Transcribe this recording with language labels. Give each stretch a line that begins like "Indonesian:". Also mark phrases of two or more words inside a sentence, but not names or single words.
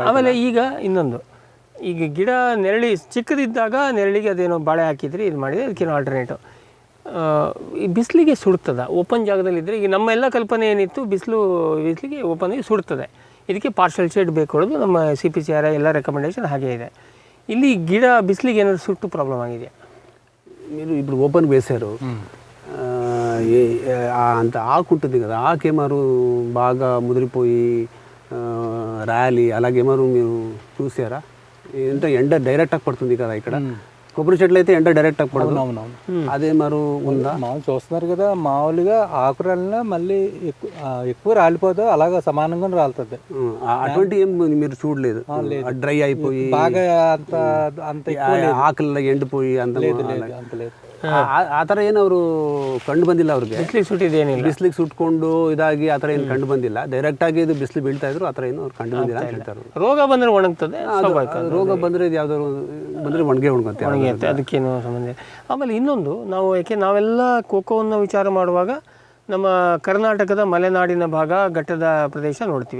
Kannada: ಆಮೇಲೆ ಈಗ ಇನ್ನೊಂದು, ಈಗ ಗಿಡ ನೆರಳಿ ಚಿಕ್ಕದಿದ್ದಾಗ ನೆರಳಿಗೆ ಅದೇನೋ ಬಾಳೆ ಹಾಕಿದ್ರಿ, ಇದು ಮಾಡಿದರೆ ಅದಕ್ಕೇನೋ ಆಲ್ಟರ್ನೇಟಿವ್. ಈ ಬಿಸಿಲಿಗೆ ಸುಡ್ತದ ಓಪನ್ ಜಾಗದಲ್ಲಿದ್ದರೆ? ಈಗ ನಮ್ಮ ಎಲ್ಲ ಕಲ್ಪನೆ ಏನಿತ್ತು, ಬಿಸಿಲಿಗೆ ಓಪನ್ಗೆ ಸುಡ್ತದೆ, ಇದಕ್ಕೆ ಪಾರ್ಷಲ್ ಶೇಡ್ ಬೇಕು ಅನ್ನೋದು ನಮ್ಮ CPCR ಎಲ್ಲ ರೆಕಮೆಂಡೇಶನ್ ಹಾಗೇ ಇದೆ. ಇಲ್ಲಿ ಗಿಡ ಬಿಸಿಲಿಗೆ ಏನಾದ್ರು ಸುಟ್ಟು ಪ್ರಾಬ್ಲಮ್ ಆಗಿದೆ?
Telugu: మీరు ఇప్పుడు ఓపెన్ వేశారు అంత ఆకుంటుంది కదా, ఆకేమారు బాగా ముదిరిపోయి ర్యాలీ అలాగేమారు మీరు చూసారా? అంటే ఎండ డైరెక్ట్గా పడుతుంది కదా ఇక్కడ, కొబ్బరి చెట్లు అయితే ఎండ డైరెక్ట్గా పడదు, అదే మరు ఉందా? మామూలు చూస్తున్నారు కదా, మామూలుగా ఆకురాలినా మళ్ళీ ఎక్కువ రాలిపోదు, అలాగా సమానంగా రాలుతుంది. అటువంటి ఏం మీరు చూడలేదు? డ్రై అయిపోయి బాగా అంత ఆకుల్లో ఎండిపోయి అంత లేదు అంత లేదు.
Kannada: ಆ ಥರ ಏನು ಅವರು ಕಂಡು ಬಂದಿಲ್ಲ ಅವ್ರಿಗೆ. ಬಿಸಿಲಿಗೆ ಸುಟ್ಟಿದ್ದೇನಿಲ್ಲ, ಬಿಸಿಲಿಗೆ ಸುಟ್ಕೊಂಡು ಇದಾಗಿ ಆ ಥರ ಏನು ಕಂಡು ಬಂದಿಲ್ಲ. ಡೈರೆಕ್ಟಾಗಿ ಇದು ಬಿಸಿಲು ಬೀಳ್ತಾ ಇದ್ರು, ಆ ಥರ ಏನು ಅವ್ರು ಕಂಡು ಬಂದಿಲ್ಲ ಅಂತ ಹೇಳ್ತಾರೆ. ರೋಗ ಬಂದರೆ ಒಣಗ್ತದೆ, ರೋಗ ಬಂದರೆ ಇದು ಯಾವ್ದಾದ್ರು ಬಂದರೆ ಒಣಗುತ್ತೆ, ಅದಕ್ಕೇನು ಸಂಬಂಧ ಇಲ್ಲ. ಆಮೇಲೆ ಇನ್ನೊಂದು, ನಾವೆಲ್ಲ ಕೋಕೋವನ್ನು ವಿಚಾರ ಮಾಡುವಾಗ ನಮ್ಮ ಕರ್ನಾಟಕದ ಮಲೆನಾಡಿನ ಭಾಗ, ಘಟ್ಟದ ಪ್ರದೇಶ ನೋಡ್ತೀವಿ.